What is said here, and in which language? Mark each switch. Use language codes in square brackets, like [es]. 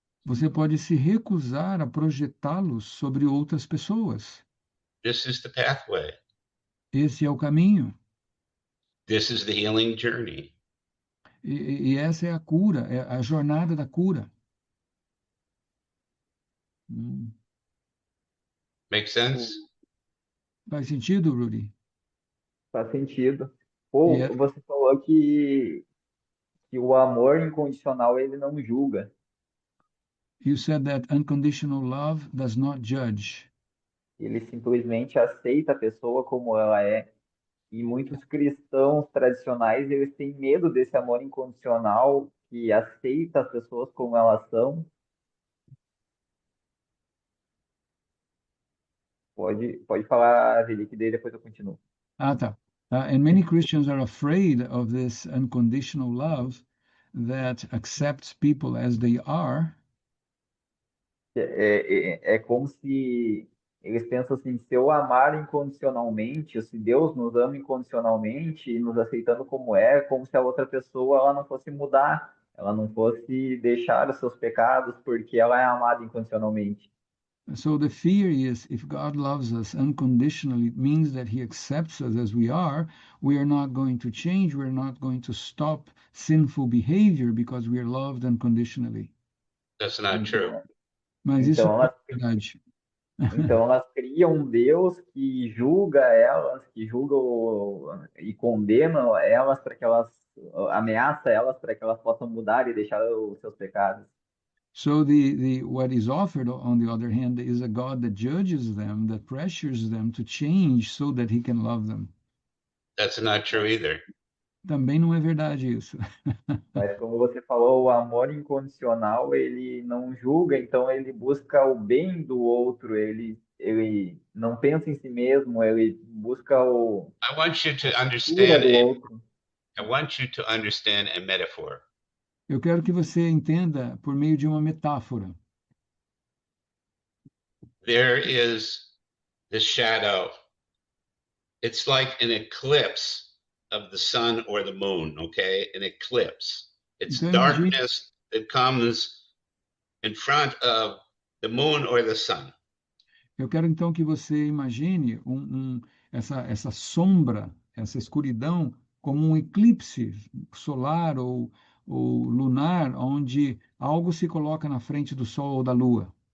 [pt] Você pode se recusar a projetá-los sobre outras pessoas. [en] This is the pathway. [pt] Esse é o caminho. [en] This is the healing journey. [pt] E essa é a cura, é a jornada da cura. [en] Make sense? [pt] Faz sentido, Rudy? Faz sentido. E Ou é- você falou que o amor incondicional ele não julga. [en] You said that unconditional love does not judge. [pt] Ele simplesmente aceita a pessoa como ela é. E muitos cristãos tradicionais, eles têm medo desse amor incondicional que aceita as pessoas como elas são. Pode falar, Veli, que daí depois eu continuo. Ah, tá. [en] And many Christians are afraid of this unconditional love that accepts people as they are. [pt] É como se eles pensam assim, se eu amar incondicionalmente, ou se Deus nos ama incondicionalmente e nos aceitando como é, como se a outra pessoa ela não fosse mudar, ela não fosse deixar os seus pecados porque ela é amada incondicionalmente. [en] So the fear is if God loves us unconditionally, it means that He accepts us as we are not going to change, we're not going to stop sinful behavior because we are loved unconditionally. That's not true. [pt] Então, Mas isso então não elas, é verdade. então elas criam um Deus que julga elas, que julga e condena elas para que elas ameaça elas para que elas possam mudar e deixar os seus pecados. [en] So the what is offered on the other hand is a God that judges them, that pressures them to change so that He can love them. That's not true either. [pt] Também não é verdade isso. Mas como você falou, o amor incondicional, ele não julga, então ele busca o bem do outro, ele não pensa em si mesmo, ele busca [en] I want you [pt] a [en] to [pt] cura [en] understand [pt] do outro. [en] I want you to understand a metaphor. [pt] Eu quero que você entenda por meio de uma metáfora. [en] There is the shadow. It's like an eclipse of the sun or the moon, okay? An eclipse. It's [pt] Então imagine, [en] darkness that comes in front of the moon or the sun. [pt] eu quero então que você imagine essa sombra, essa escuridão, como um eclipse solar ou lunar, onde algo se coloca na frente do Sol ou da Lua.